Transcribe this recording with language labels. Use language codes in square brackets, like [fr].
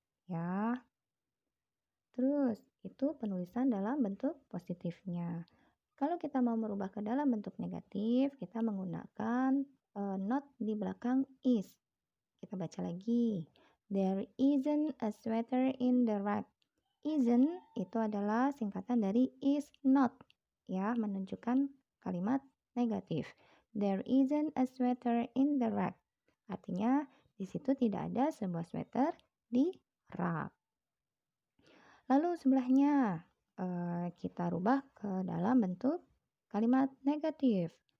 [id] Ya. Terus, itu penulisan dalam bentuk positifnya. Kalau kita mau merubah ke dalam bentuk negatif, kita menggunakan not di belakang is. Kita baca lagi. [en] There isn't a sweater in the rack. [id] Isn't itu adalah singkatan dari is not. Ya, menunjukkan kalimat negatif. [en] There isn't a sweater in the rack. [id] Artinya, di situ tidak ada sebuah sweater di rak. Lalu sebelahnya kita rubah ke dalam bentuk kalimat negatif.